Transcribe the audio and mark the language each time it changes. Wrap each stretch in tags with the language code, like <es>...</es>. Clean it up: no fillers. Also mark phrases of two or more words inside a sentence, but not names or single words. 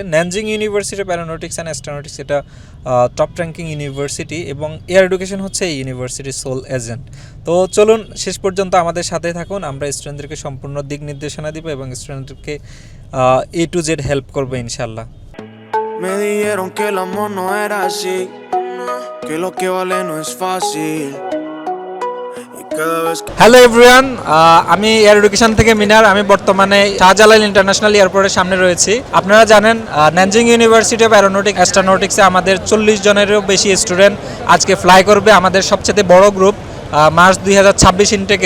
<bn>ন্যানজিং ইউনিভার্সিটি অফ অ্যারোনটিক্স অ্যান্ড অ্যাস্ট্রোনটিক্স এটা</bn> <en>top ranking university</en> <bn>এবং এয়ার এডুকেশন হচ্ছে এই ইউনিভার্সিটির</bn> <en>sole agent.</en> <bn>তো চলুন শেষ পর্যন্ত আমাদের সাথে থাকুন, আমরা স্টুডেন্টদেরকে সম্পূর্ণ দিক নির্দেশনা দিব এবং স্টুডেন্টদেরকে</bn> <en>A to Z</en> <bn>হেল্প করবো ইনশাল্লাহ।</bn> <es>Me dijeron que el amor no era así, que lo que vale no es fácil.</es> <en>hello everyone,</en> <bn>আমি এয়ার এডুকেশন থেকে মিনার। আমি বর্তমানে শাহজালাল ইন্টারন্যাশনাল এয়ারপোর্টের সামনে রয়েছি। আপনারা জানেন ন্যানজিং ইউনিভার্সিটি অফ অ্যারোনটিক্স অ্যাস্ট্রোনটিক্সে আমাদের 40 জনেরও বেশি স্টুডেন্ট আজকে ফ্লাই করবে। আমাদের সবচেয়ে বড় গ্রুপ মার্চ 2026 ইনটেকের।</bn>